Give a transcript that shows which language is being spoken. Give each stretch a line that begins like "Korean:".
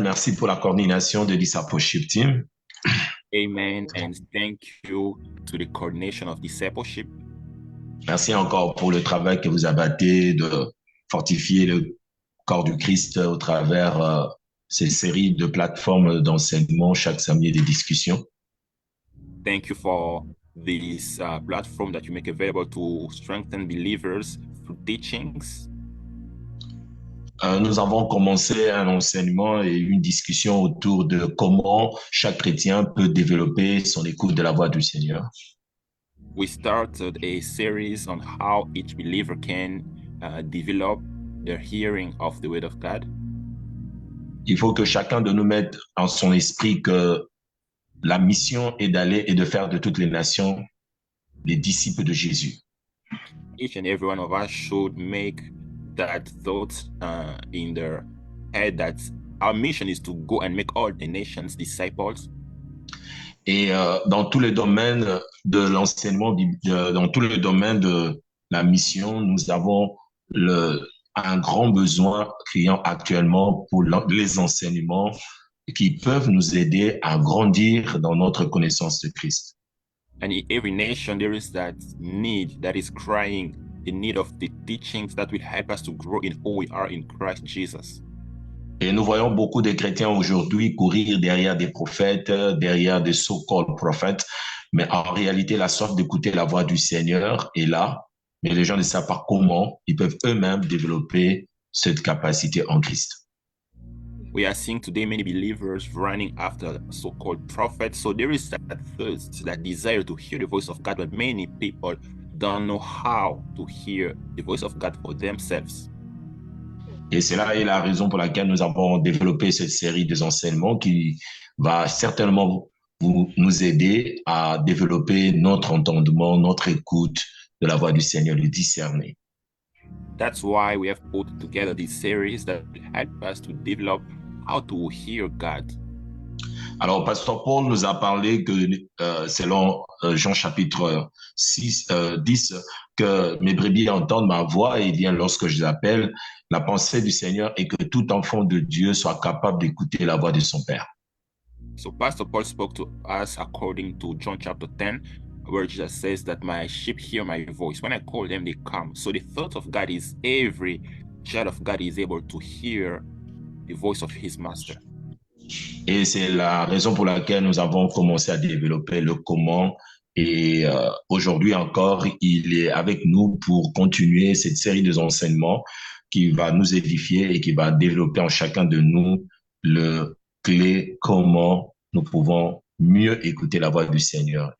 French: Merci pour la coordination de Discipleship Team. Amen.
English: And thank you to the coordination of discipleship.
French: Merci encore pour le travail que vous abattez de fortifier le corps du Christ au travers ces séries de plateformes d'enseignement chaque samedi et des discussions.
English: Thank you for this platform that you make available to strengthen believers through teachings.
French: Nous avons commencé un enseignement et une discussion autour de comment chaque chrétien peut développer son écoute de la voix du Seigneur.
English: We started a series on how each believer can develop their hearing of the word of God.
French: Il faut que chacun de nous mette en son esprit que la mission est d'aller et de faire de toutes les nations les disciples de Jésus.
English: Each and every one of us should make that thought in their head that our mission is to go and make all the nations disciples.
French: Et dans tous les domaines de l'enseignement, dans tous les domaines de la mission, nous avons un grand besoin criant actuellement pour les enseignements qui peuvent nous aider à grandir dans notre connaissance de Christ.
English: And in every nation, there is that need that is crying, the need of the teachings that will help us to grow in who we are in Christ Jesus.
French: Et nous voyons beaucoup de chrétiens aujourd'hui courir derrière des prophètes, derrière des so-called prophètes, mais en réalité, la soif d'écouter la voix du Seigneur est là, mais les gens ne savent pas comment ils peuvent eux-mêmes développer cette capacité en Christ.
English: We are seeing today many believers running after so-called prophets. So there is that thirst, that desire to hear the voice of God, but many people don't know how to hear the voice of God for themselves.
French: Et c'est là la raison pour laquelle nous avons développé cette série des enseignements qui va certainement nous aider à développer notre entendement, notre écoute de la voix du Seigneur, de discerner.
English: That's why we have put together this series that help us to develop how to hear God.
French: Alors, Pasteur Paul nous a parlé que, selon Jean chapitre 10, que mes brebis entendent ma voix et bien lorsque je les appelle, la pensée du Seigneur est que tout enfant de Dieu soit capable d'écouter la voix de son Père.
English: So Pastor Paul spoke to us according to John chapter 10, where Jesus says that my sheep hear my voice. When I call them, they come. So the thought of God is every child of God is able to hear the voice of his master.
French: Et c'est la raison pour laquelle nous avons commencé à développer le comment. Et aujourd'hui encore, il est avec nous pour continuer cette série de enseignements qui va nous édifier et qui va développer en chacun de nous le clé comment nous pouvons mieux écouter la voix du Seigneur.